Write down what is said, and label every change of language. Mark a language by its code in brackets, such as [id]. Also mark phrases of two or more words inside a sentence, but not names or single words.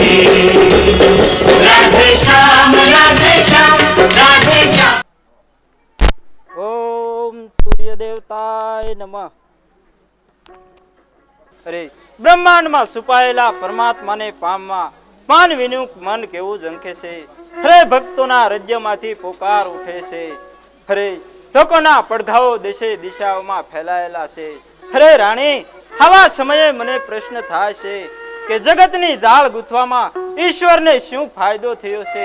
[hi] राधे श्याम राधे श्याम राधे श्याम। [sa] ओम सूर्य देवताय नमः। [hi] अरे ब्रह्मांड में [gu] છુપાયેલા પરમાત્માને પામવા માનવીનું મન કેવું ઝંખે છે। હરે ભક્તોના હૃદયમાંથી પોકાર ઉઠે છે। હરે લોકોના પડઘાઓ દેશે દિશાઓમાં ફેલાયેલા છે। હરે રાણી આવા સમયે મને પ્રશ્ન થાય છે કે જગતની જાળ ગૂંથવામાં ઈશ્વરને શું ફાયદો થયો છે।